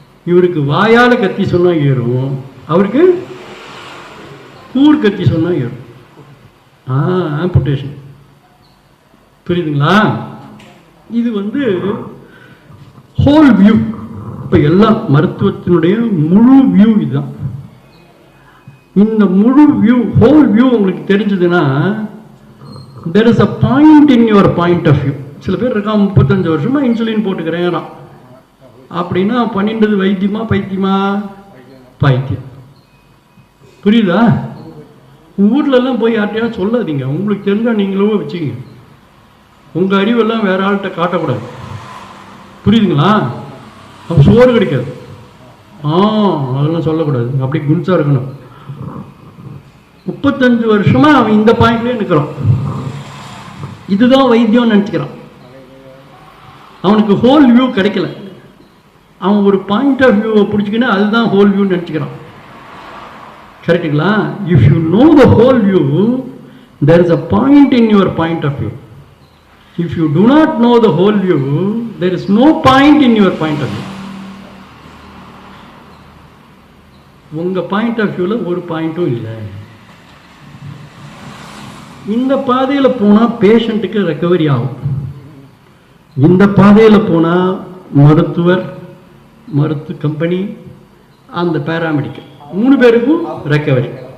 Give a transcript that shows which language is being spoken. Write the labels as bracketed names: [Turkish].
[Tamil] இவருக்கு வாயால் கத்தி சொன்னால் ஏறும், அவருக்கு கூர் கத்தி சொன்னால் ஏறும். ஆம்புடேஷன். புரியுதுங்களா? இது ஹோல் வியூ. இப்போ எல்லாம் மருத்துவத்தினுடைய முழு வியூ இதுதான். இந்த முழு வியூ, ஹோல் வியூ உங்களுக்கு தெரிஞ்சதுன்னா, [English] there is a point in your point of view. [Tamil] சில பேர் இருக்கா, 35 வருஷமா இன்சுலின் போட்டுக்கிறேன் அப்படின்னா பண்ணின்றது வைத்தியமா பைத்தியமா? பைத்தியம். புரியுதா? ஊர்லெல்லாம் போய் யார்ட்டையாவது சொல்லாதீங்க. உங்களுக்கு தெரிஞ்சால் நீங்களும் வச்சுங்க. உங்கள் அறிவெல்லாம் வேற ஆள்கிட்ட காட்டக்கூடாது. புரியுதுங்களா? அப்போ சோறு கிடைக்காது. அதெல்லாம் சொல்லக்கூடாது, அப்படி குன்சா இருக்கணும். 35 வருஷமா அவன் இந்த பாயிண்ட்லேயே நிற்கிறான். இதுதான் வைத்தியம் நினச்சிக்கிறான். அவனுக்கு ஹோல் வியூ கிடைக்கல. அவன் ஒரு பாயிண்ட் ஆஃப் வியூவை பிடிச்சிக்கினா அதுதான் ஹோல் வியூ நினச்சிக்கிறான். கரெக்டுங்களா? [English] If you know the whole view, there is a point in your point of view. If you do not know the whole view, there is no point in your point of view. [Tamil] உங்க point of வியூல ஒரு பாயிண்ட்டும் இல்லை. இந்த பாதையில் போனால் பேஷண்ட்டுக்கு recovery ஆகும். இந்த பாதையில் போனால் மருத்துவர், மருத்துவ கம்பெனி, அந்த பேராமெடிக்கல் 3 பேருக்கும் ரெக்கவரி.